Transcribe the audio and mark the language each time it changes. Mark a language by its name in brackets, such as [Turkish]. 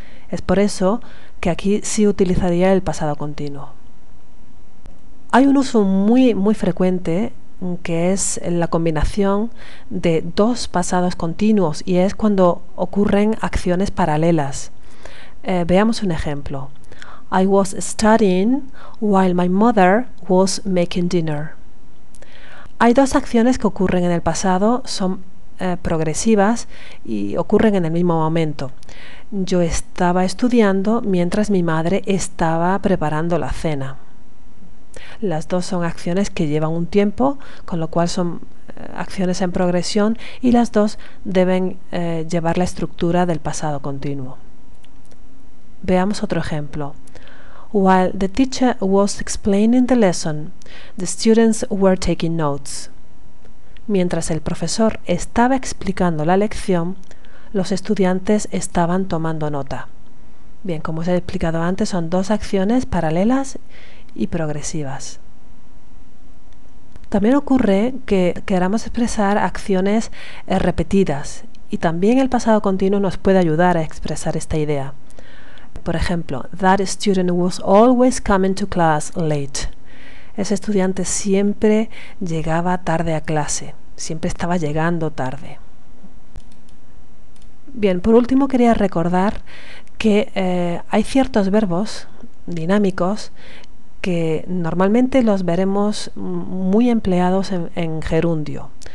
[Spanish] Es por eso que aquí sí utilizaría el pasado continuo. Hay un uso muy frecuente que es la combinación de dos pasados continuos y es cuando ocurren acciones paralelas. Veamos un ejemplo. [English] I was studying while my mother was making dinner. [Spanish] Hay dos acciones que ocurren en el pasado, son progresivas y ocurren en el mismo momento. Yo estaba estudiando mientras mi madre estaba preparando la cena. Las dos son acciones que llevan un tiempo, con lo cual son acciones en progresión y las dos deben llevar la estructura del pasado continuo. Veamos otro ejemplo. [English] While the teacher was explaining the lesson, the students were taking notes. [Spanish] Mientras el profesor estaba explicando la lección, los estudiantes estaban tomando nota. Bien, como os he explicado antes, son dos acciones paralelas y progresivas. También ocurre que queramos expresar acciones repetidas y también el pasado continuo nos puede ayudar a expresar esta idea. Por ejemplo, [English] that student was always coming to class late. [Spanish] Ese estudiante siempre llegaba tarde a clase, siempre estaba llegando tarde. Bien, por último quería recordar que hay ciertos verbos dinámicos que normalmente los veremos muy empleados en gerundio.